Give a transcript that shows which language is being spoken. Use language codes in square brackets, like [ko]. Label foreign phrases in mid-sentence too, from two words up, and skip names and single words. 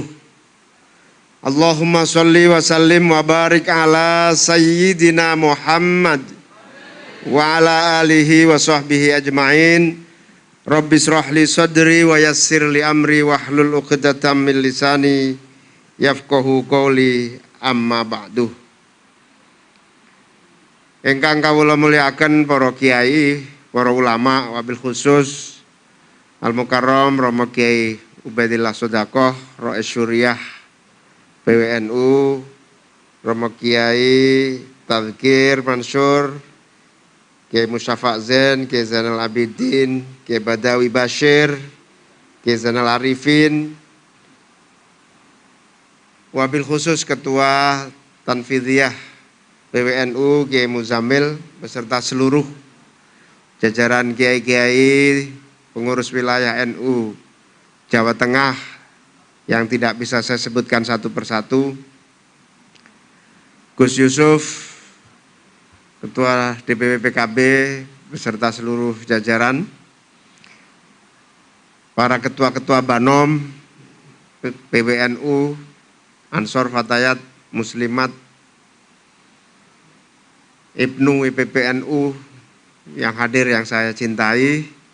[ar] اللهم صل وسلم وبارك على سيدنا محمد وعلى آله وصحبه أجمعين. رب اشرح لي صدري ويسر لي أمري واحلل عقدة من لساني يفقهوا قولي، أما بعد. [jv] Ingkang kawula mulyakaken para kiai, para ulama, [ar] وبالخصوص المكرم [jv] Romo Kiai Ubaidillah Sodakoh Ro'es Syuriah PWNU, Romo Kiai Tadhkir Mansur, Kiai Musyafa' Zain, Kiai Zainal Abidin, Kiai Badawi Bashir, Kiai Zainal Arifin, [ar] وبالخصوص [id] Ketua Tanfidhiyah PWNU Kiai Muzamil beserta seluruh jajaran kiai-kiai pengurus wilayah NU Jawa Tengah yang tidak bisa saya sebutkan satu persatu, Gus Yusuf, Ketua DPW PKB beserta seluruh jajaran, para ketua-ketua Banom, PWNU, Ansor Fatayat, Muslimat, Ibnu IPPNU yang hadir yang saya cintai,